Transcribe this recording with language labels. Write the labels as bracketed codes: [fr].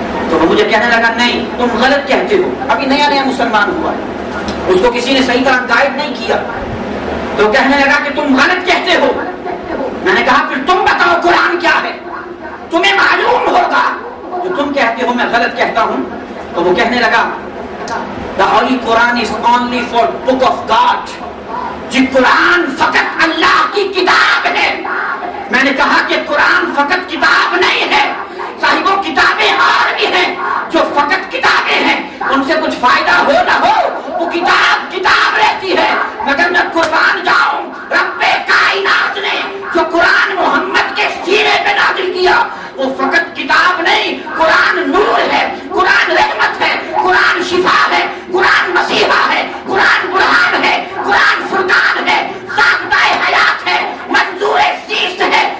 [ur] تو وہ مجھے کہنے لگا نہیں تم غلط کہتے ہو, ابھی نیا نیا مسلمان ہوا ہے, اس کو کسی نے صحیح طرح گائیڈ نہیں کیا. تو کہنے لگا کہ تم غلط کہتے ہو. میں نے کہا پھر تم بتاؤ قرآن کیا ہے, تمہیں معلوم ہوگا جو تم کہتے ہو میں غلط کہتا ہوں. تو وہ کہنے لگا [en] The Holy Quran is only for book of God. [ur] جی قرآن فقط اللہ کی کتاب ہے. میں نے کہا کہ قرآن فقط کتاب نہیں ہے, صاحبوں کتابیں اور بھی ہیں جو فقط کتابیں ہیں, ان سے کچھ فائدہ ہو نہ ہو وہ کتاب کتاب رہتی ہے. مگر میں قربان جاؤں, رب کائنات نے جو قرآن محمد کے سینے پہ نازل کیا وہ فقط کتاب نہیں, قرآن نور ہے, قرآن رحمت ہے, قرآن شفا ہے, قرآن مسیحا ہے, قرآن برہان ہے, قرآن فرقان ہے, ضابطہ حیات ہے, منظور سیست ہے.